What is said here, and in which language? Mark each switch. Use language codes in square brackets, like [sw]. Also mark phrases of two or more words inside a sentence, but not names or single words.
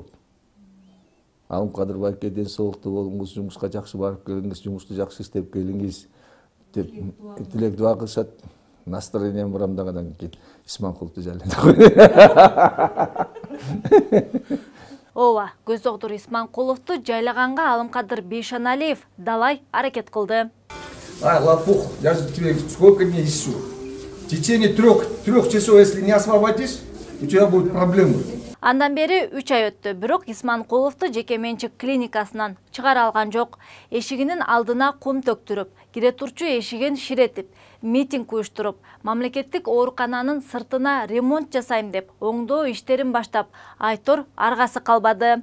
[ky] Алымкадыр байке ден соолуктуу болуңуз, жумушка жакшы барып келиңиз, жумушту жакшы иштеп келиңиз деп тилек дуа кылышат. Настроением бурамдагандан кийин Исманкуловду жайлайды. Ооба, көз доктур Исманкуловду жайлаганга Алымкадыр Бейшеналиев далай аракет кылды. [ru] Лопух, я же тебе сколько дней ищу. В течение трех часов, если не освободишь, у тебя будут проблемы. [ky] Андан бери 3 ай өттү, бирок Исманкуловду жеке менчик клиникасынан чыгара алган жок. Эшигинин алдына кум төктүрүп, кире турчу эшигин ширетип, митинг уюштуруп, мамлекеттик оорукананын сыртына ремонт жасайм деп оңдоо иштерин баштап, айтор аргасы калбады.